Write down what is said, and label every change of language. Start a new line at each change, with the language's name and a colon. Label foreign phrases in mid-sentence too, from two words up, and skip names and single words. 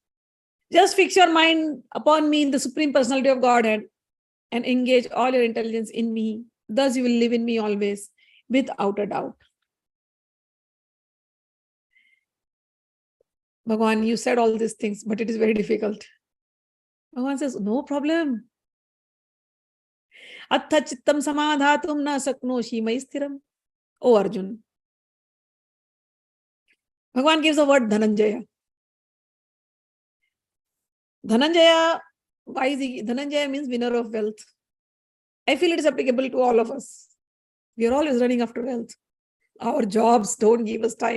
English: Just fix your mind upon me in the Supreme Personality of Godhead and engage all your intelligence in me. Thus you will live in me always without a doubt. Bhagwan, you said all these things, but it is very difficult. Bhagwan says, no problem.
Sanskrit: अथ चित्तं समाधातुं न शक्नोषि मयि स्थिरम्.
English: O Arjuna. Bhagwan gives the word Dhananjaya. Dhananjaya, why is he? Dhananjaya means winner of wealth. I feel it is applicable to all of us. We are always running after wealth. Our jobs don't give us time.